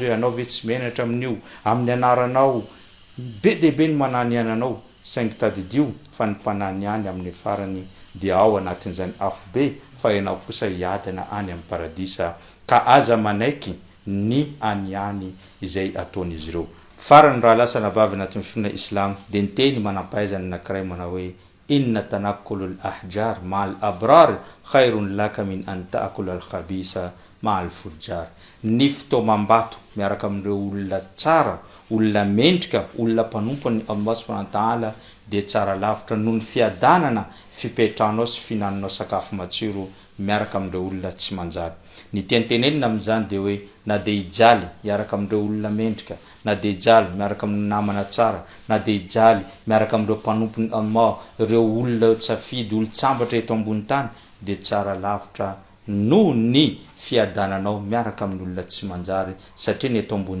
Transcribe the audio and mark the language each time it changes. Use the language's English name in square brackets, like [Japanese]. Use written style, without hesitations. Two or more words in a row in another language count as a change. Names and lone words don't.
[Malagasy] hoe anao ve tsy menatra amin'io amin'ny anaranao be debe ny manany ihany anao saingy tadidio fa ny mpanany ihany amin'ny farany dia ao anatin'izany afobe fa ianao kosa hiadana any amin'ny paradisa ka aza manaiky ny any izay ataon'izy ireo farany raha lasa nabavy anatin'ny finoana islam de ny teny manampahaizany anankiray manao hoe [Arabic] إن تنقل الأحجار مع الأبرار خير لك من أن تأكل الخبيصة مع الفجار [Malagasy] ny fitomambato miaraka amin'ireo olona tsara olona mendrika olona mpanompony [Arabic] الله سبحانه وتعالى [Malagasy] de tsara lavitra noho ny fiadanana fipetrahanao sy finananao sakafo matsiro miaraka amin'ireo olona tsy manjary ny tentenenina amin'izany de hoe na de hijaly miaraka amin'ireo olona mendrika na de hijaly miaraka amin'ny namana tsara na de hijaly miaraka amin'ireo mpanompony Allah ireo olona tsafidy olo-tsambatra eto ambony tany de tsara lavitra noho ny fiadananao miaraka amin'ny olona tsy manjary satria ny eto ambony